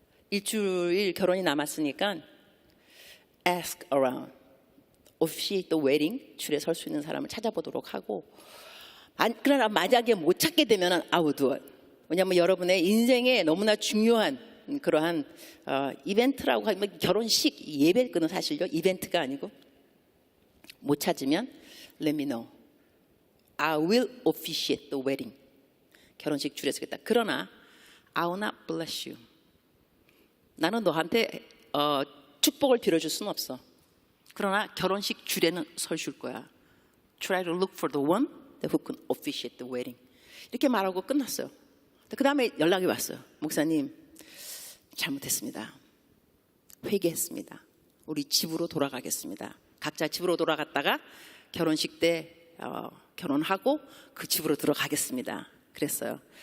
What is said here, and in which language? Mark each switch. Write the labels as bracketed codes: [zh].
[ko] 일주일 결혼이 남았으니까 [en] ask around, officiate the wedding, [ko] 주례 설 수 있는 사람을 찾아보도록 하고, 그러나 만약에 못 찾게 되면 [en] I will do it. [ko] 왜냐하면 여러분의 인생에 너무나 중요한 그러한 이벤트라고 하면, 결혼식 예배는 사실요 이벤트가 아니고, 못 찾으면 [en] let me know. I will officiate the wedding. [ko] 결혼식 주례 서겠다. 그러나 [en] I will not bless you. [ko] 나는 너한테 축복을 빌어줄 수는 없어. 그러나 결혼식 주례는 서줄 거야. [en] Try to look for the one who can officiate the wedding. [ko] 이렇게 말하고 끝났어요. 그 다음에 연락이 왔어요. 목사님, 잘못했습니다. 회개했습니다. 우리 집으로 돌아가겠습니다. 각자 집으로 돌아갔다가 결혼식 때 결혼하고 그 집으로 들어가겠습니다. 그랬어요.